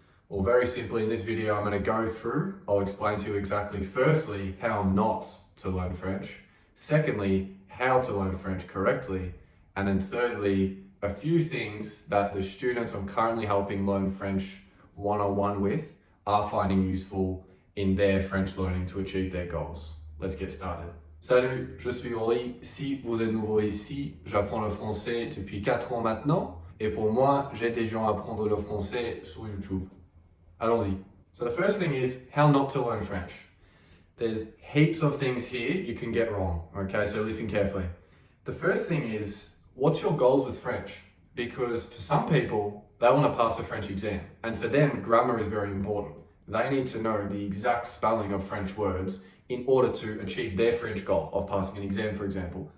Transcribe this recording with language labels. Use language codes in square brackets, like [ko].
[en] Well, very simply in this video, I'm going to go through, I'll explain to you exactly, firstly, how not to learn French. Secondly, how to learn French correctly. And then thirdly, a few things that the students I'm currently helping learn French one-on-one with are finding useful in their French learning to achieve their goals. Let's get started. [fr] Salut, je suis Rory. Si vous êtes nouveau ici, j'apprends le français depuis 4 ans maintenant. Et pour moi, j'aide des gens à apprendre le français sur YouTube. Allons-y. [en] So the first thing is how not to learn French. There's heaps of things here you can get wrong, okay? So listen carefully. The first thing is, what's your goals with French? Because for some people, they want to pass a French exam. And for them, grammar is very important. They need to know the exact spelling of French words in order to achieve their French goal of passing an exam, for example.